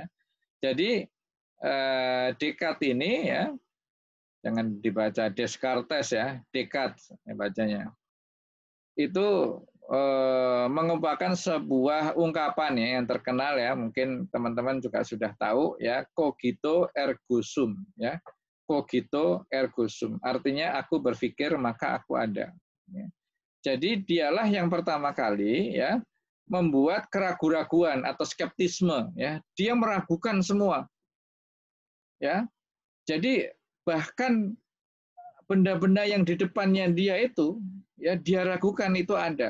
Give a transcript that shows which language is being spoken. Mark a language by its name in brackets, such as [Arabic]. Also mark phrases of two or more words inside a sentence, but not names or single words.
[Indonesian] Jadi Descartes ini ya, jangan dibaca Descartes ya, Descartes bacanya. Itu mengumpulkan sebuah ungkapan ya yang terkenal ya, mungkin teman-teman juga sudah tahu ya, [Latin] cogito ergo sum ya. Cogito ergo sum, [Indonesian] artinya aku berpikir maka aku ada. Ya. Jadi dialah yang pertama kali ya membuat keraguan-raguan atau skeptisme ya. Dia meragukan semua. Ya. Jadi bahkan benda-benda yang di depannya dia itu ya dia ragukan itu ada.